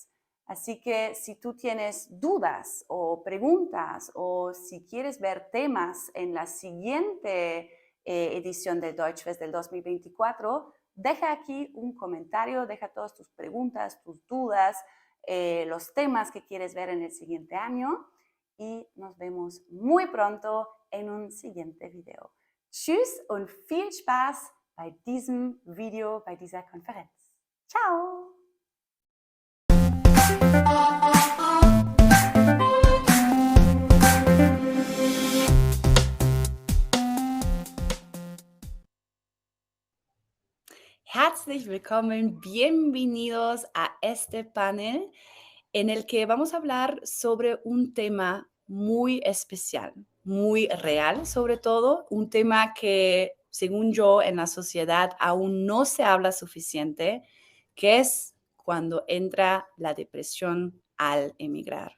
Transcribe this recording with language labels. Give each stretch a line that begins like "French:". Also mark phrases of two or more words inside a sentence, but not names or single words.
Spanish: Así que si tú tienes dudas o preguntas o si quieres ver temas en la siguiente edición del Deutschfest del 2024, deja aquí un comentario, deja todas tus preguntas, tus dudas, los temas que quieres ver en el siguiente año y nos vemos muy pronto en un siguiente video.
German: Tschüss und viel Spaß bei diesem Video, bei dieser Konferenz. Ciao! Herzlich willkommen,
Spanish: bienvenidos a este panel en el que vamos a hablar sobre un tema muy especial, muy real sobre todo, un tema que según yo en la sociedad aún no se habla suficiente, que es cuando entra la depresión al emigrar.